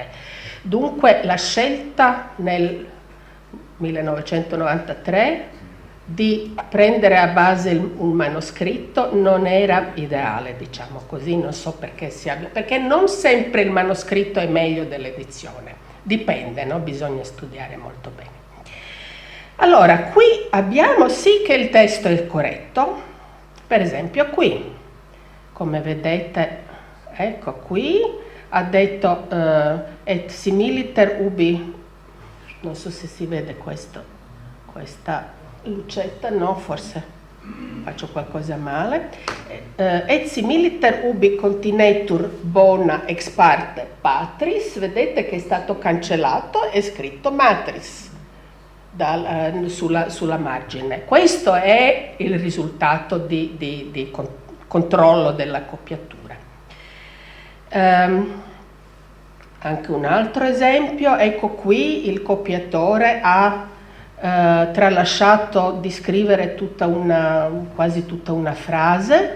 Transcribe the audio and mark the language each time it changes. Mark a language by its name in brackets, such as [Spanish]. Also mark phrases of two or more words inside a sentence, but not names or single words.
[Italian] Dunque la scelta nel 1993 di prendere a base un manoscritto non era ideale, diciamo così, non so perché perché non sempre il manoscritto è meglio dell'edizione, dipende, no? Bisogna studiare molto bene. Allora, qui abbiamo sì che il testo è corretto, per esempio qui, come vedete, ecco qui, ha detto [Latin] et similiter ubi, [Italian] non so se si vede questa lucetta, no, forse faccio qualcosa male, [Latin] et similiter ubi continetur bona ex parte patris, [Italian] vedete che è stato cancellato e scritto matris. Sulla margine. Questo è il risultato di controllo della coppiatura. Anche un altro esempio, ecco qui il coppiatore ha tralasciato di scrivere quasi tutta una frase.